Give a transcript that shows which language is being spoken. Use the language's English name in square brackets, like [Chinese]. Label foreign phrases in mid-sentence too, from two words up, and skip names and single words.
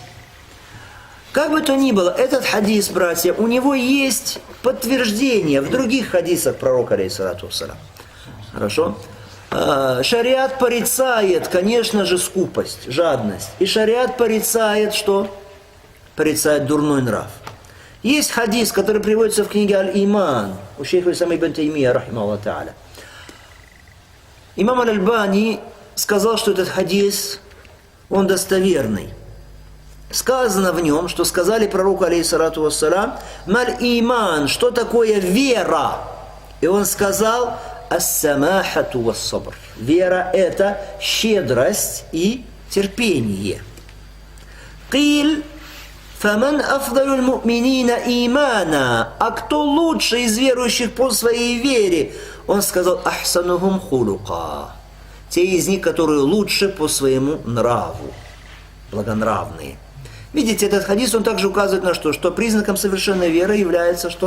[Russian] Как бы то ни было, этот хадис, братья, у него есть подтверждение в других хадисах пророка, [Arabic] عليه الصلاة والسلام. [Russian] Хорошо? Шариат порицает, конечно же, скупость, жадность. И шариат порицает что? Порицает дурной нрав. Есть хадис, который приводится в книге Аль-Иман у шейха Исама ибн Таймия, [Arabic] رحمه الله تعالى. [Russian] Имам Аль-Альбани сказал, что этот хадис, он достоверный. Сказано в нем, что сказали пророку, [Arabic] عليه الصلاة والسلام, «ما الإيمان», [Russian] что такое вера? И он сказал, [Arabic] «السماحة والصبر». [Russian] Вера – это щедрость и терпение. [Arabic] «قيل فمن أفضل المؤمنين إيمانا». [Russian] А кто лучше из верующих по своей вере? Он сказал, [Arabic] «أحسنهم خلقا». [Russian] Те из них, которые лучше по своему нраву, благонравные. Видите, этот хадис, он также указывает на что? Что признаком совершенной веры является что?